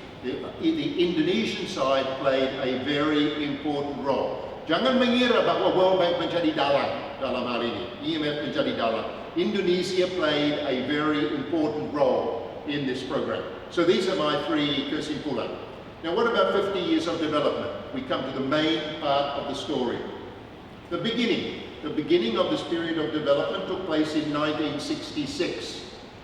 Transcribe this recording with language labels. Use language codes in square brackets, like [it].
[en] The Indonesian side played a very important role. [id] Jangan mengira bahwa World Bank menjadi dalam hal ini, IMF menjadi dalang. [en] Indonesia played a very important role in this program. So these are my three kesimpulan. Now what about 50 years of development? We come to the main part of the story. The beginning of this period of development took place in 1966.